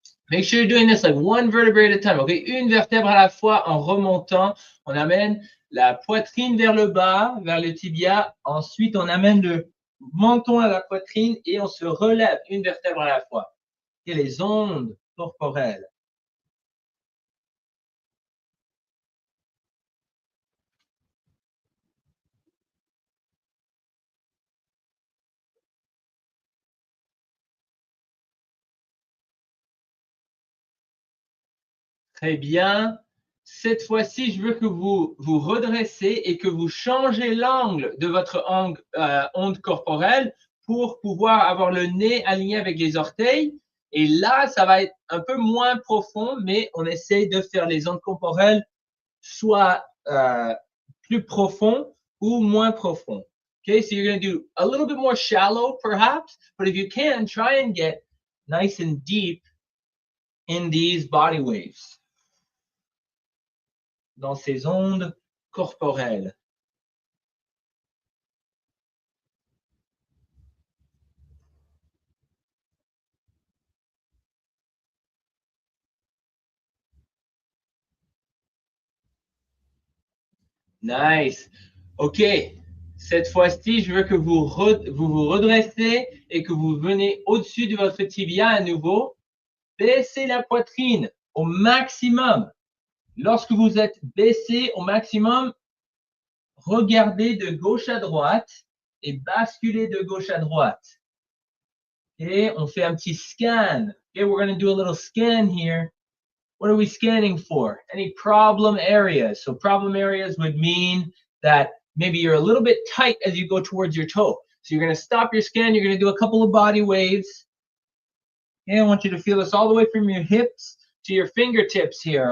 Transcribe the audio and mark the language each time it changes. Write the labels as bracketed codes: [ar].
[en] Make sure you're doing this like one vertebrae at a time. [fr] Okay, une vertèbre à la fois en remontant. On amène la poitrine vers le bas, vers le tibia. Ensuite, on amène le menton à la poitrine et on se relève une vertèbre à la fois. Et les ondes corporelles. Très bien. Cette fois-ci, je veux que vous vous redressez et que vous changez l'angle de votre onde corporelle pour pouvoir avoir le nez aligné avec les orteils. Et là, ça va être un peu moins profond, mais on essaye de faire les ondes corporelles soit plus profond ou moins profond. [en] Okay, so you're going to do a little bit more shallow, perhaps, but if you can, try and get nice and deep in these body waves. [fr] Dans ces ondes corporelles. [en] Nice. OK. [fr] Cette fois-ci, je veux que vous vous redressez et que vous venez au-dessus de votre tibia à nouveau. Baissez la poitrine au maximum. Lorsque vous êtes baissé au maximum, regardez de gauche à droite et basculez de gauche à droite. Okay, on fait un petit scan. [en] Okay, we're going to do a little scan here. What are we scanning for? Any problem areas. So problem areas would mean that maybe you're a little bit tight as you go towards your toe. So you're going to stop your scan. You're going to do a couple of body waves. Okay, I want you to feel this all the way from your hips to your fingertips here.